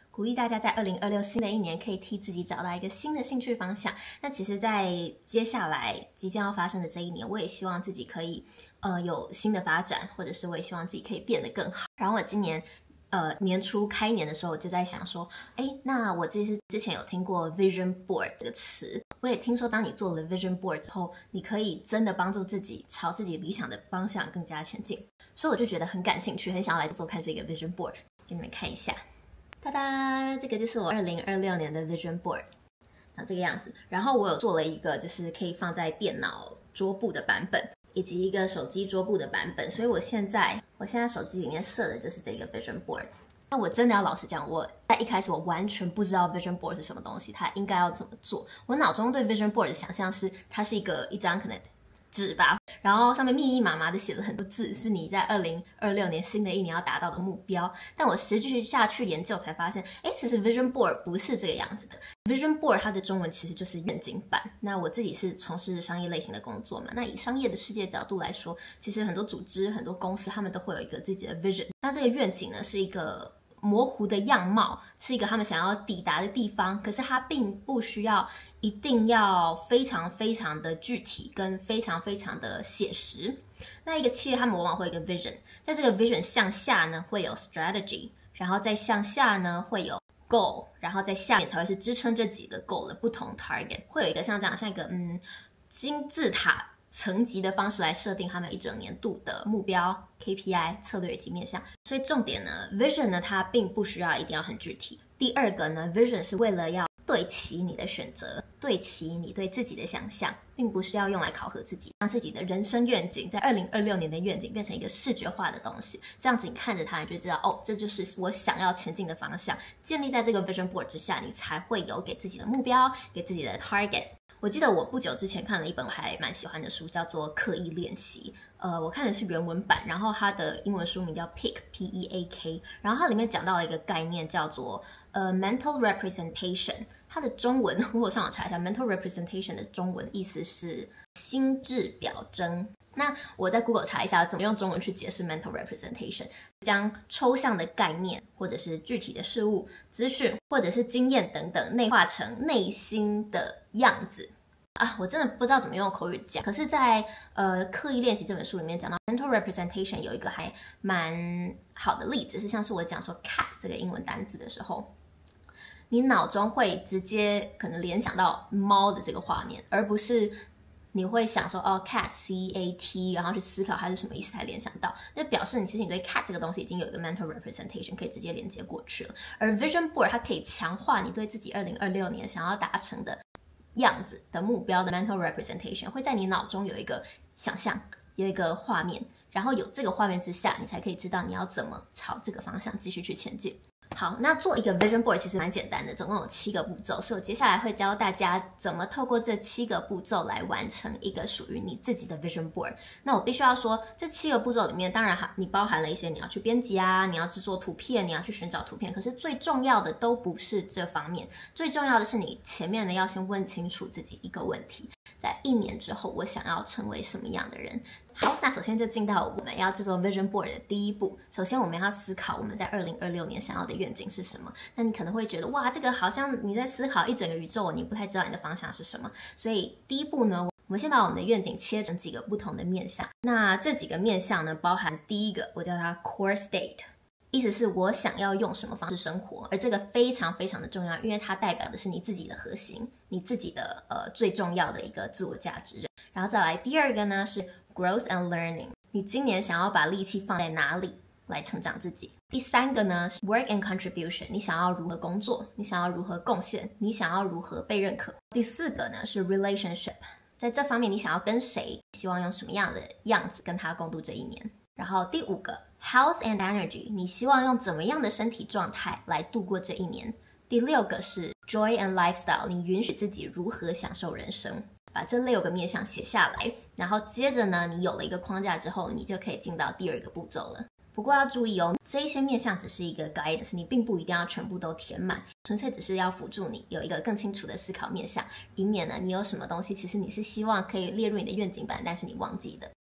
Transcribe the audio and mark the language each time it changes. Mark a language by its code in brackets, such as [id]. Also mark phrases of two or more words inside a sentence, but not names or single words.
[zh] 鼓勵大家在2026新的一年可以替自己找到一個新的興趣方向。那其實在接下來即將要發生的這一年，我也希望自己可以有新的發展，或者是我也希望自己可以變得更好。然後我今年年初開年的時候，我就在想說，那我之前有聽過 [en] vision board [zh] 這個詞，我也聽說當你做了 [en] vision board [zh] 之後，你可以真的幫助自己朝自己理想的方向更加前进，所以我就覺得很感興趣，很想要來做看這個 [en] vision board， [zh] 給你們看一下。噠噠，這個就是我2026年的 [en] vision board， [zh] 長這個樣子。然後我有做了一個就是可以放在電腦桌布的版本，以及一個手機桌布的版本，所以我現在手機裡面設的就是這個 [en] vision board。 [zh] 那我真的要老實講，我在一開始我完全不知道 [en] vision board [zh] 是什麼東西，它應該要怎麼做。我腦中對 [en] vision board [zh] 的想象是，它是一張可能紙吧，然後上面密密麻麻的寫了很多字，是你在2026年新的一年要達到的目標。但我實際下去研究才發現，其實 [en] vision board [zh] 不是這個樣子的。 [en] vision board [zh] 它的中文其實就是願景板。那我自己是從事商業類型的工作嘛，那以商業的世界角度來說，其實很多組織、很多公司，他們都會有一個自己的 vision。那這個願景呢，是一個模糊的樣貌，是一個他們想要抵達的地方，可是它並不需要一定要非常非常的具體跟非常非常的写實。那一個企業他们往往會有一個 vision，在這個 vision 向下呢會有 strategy， 然後再向下呢會有 goal， 然後在下面才會是支撐這幾個 goal 的不同 target， 會有一個像這樣像一個金字塔層級的方式來設定他們一整年度的目標 KPI 策略以及面向。所以重點呢 vision 呢它並不需要一定要很具體。第二個呢 vision 是為了要對齊你的選擇，對齊你對自己的想象，並不是要用來考核自己，讓自己的人生願景在2026年的願景變成一個視覺化的東西。這樣子你看着它，你就知道這就是我想要前進的方向。建立在這個 [en] vision board [zh] 之下，你才會有給自己的目標，給自己的 target。我記得我不久之前看了一本我還蠻喜歡的書，叫做《刻意練習》。我看的是原文版，然後它的英文書名叫 Peak P-E-A-K， 然後它裡面講到了一個概念叫做 [en] mental representation。 [zh] 它的中文我有上網查一下 [en] mental representation [zh] 的中文意思是心智表徵。那我在 Google 查一下怎麼用中文去解釋 [en] mental representation， [zh] 將抽象的概念或者是具體的事物、資訊或者是經驗等等內化成內心的樣子啊。我真的不知道怎麼用口語講，可是在刻意練習這本書裡面講到 [en] mental representation [zh] 有一個還蠻好的例子，是像是我講說 cat 這個英文單字的時候，你腦中會直接可能聯想到貓的這個畫面，而不是你會想說 [en] cat C-A-T， [zh] 然後去思考它是什麼意思才聯想到，那表示其實你對 cat 這個東西已經有一個 [en] mental representation [zh] 可以直接連接過去了。而 [en] vision board [zh] 它可以強化你對自己2026年想要達成的樣子的目標的 [en] mental representation， [zh] 會在你腦中有一個想象，有一個畫面，然後有這個畫面之下，你才可以知道你要怎麼朝這個方向繼續去前進。好，那做一個 [en] vision board [zh] 其實蠻簡單的，總共有7個步驟，所以我接下來會教大家怎麼透過這7個步驟來完成一個屬於你自己的 [en] vision board。 [zh] 那我必須要說，這7個步驟裡面，當然你包含了一些你要去編輯啊，你要制作圖片，你要去尋找圖片，可是最重要的都不是這方面，最重要的是你前面呢要先問清楚自己一個問題，在1年之後我想要成為什麼樣的人。好，那首先就進到我們要制作 [en] vision board [zh] 的第一步。首先我們要思考我們在2026年想要的願景是什麼。那你可能會覺得，哇，這個好像你在思考一整個宇宙，你不太知道你的方向是什麼。所以第一步呢，我們先把我們的願景切成幾個不同的面向。那這幾個面向呢，包含第一個，我叫它 [en] core state， [zh] 意思是我想要用什麼方式生活，而這個非常非常的重要，因為它代表的是你自己的核心，你自己的最重要的一個自我價值。然后再來第二個呢是 [en] growth and learning， [zh] 你今年想要把力氣放在哪裡來成長自己。第三個呢是 [en] work and contribution， [zh] 你想要如何工作，你想要如何貢獻，你想要如何被認可。第四個呢是 relationship， 在這方面你想要跟誰，希望用什麼樣的樣子跟他共度這一年。然後第5個 [en] health and energy， [zh] 你希望用怎麼樣的身體狀態來度過這一年。第6個是 [en] joy and lifestyle， [zh] 你允許自己如何享受人生。把這6個面向寫下來，然後接着呢，你有了一個框架之後，你就可以進到第2個步驟了。不過要注意哦，這一些面向只是一個 guidance，你並不一定要全部都填滿， 純粹只是要輔助你有一個更清楚的思考面向，以免呢你有什麼東西其實你是希望可以列入你的願景版，但是你忘記的。